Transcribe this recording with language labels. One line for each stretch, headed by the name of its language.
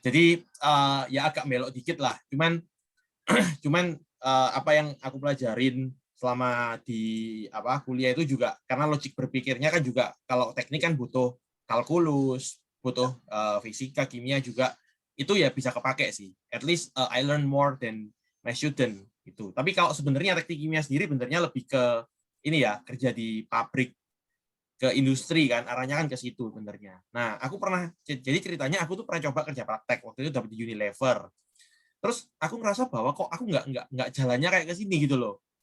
Indonesian: Jadi ya agak belok dikit lah. Cuman apa yang aku pelajarin selama di kuliah itu juga karena logik berpikirnya kan juga kalau teknik kan butuh kalkulus, butuh fisika, kimia juga itu ya bisa kepake sih.
English: At least I learn more than my student itu.
Indonesian: Tapi kalau sebenarnya teknik kimia sendiri benernya lebih ke ini ya, kerja di pabrik, ke industri kan, arahnya kan ke situ benernya. Nah, aku pernah, jadi ceritanya aku tuh pernah coba kerja praktek, waktu itu dapat di Unilever. Terus aku ngerasa bahwa kok aku nggak jalannya kayak ke sini gitu loh.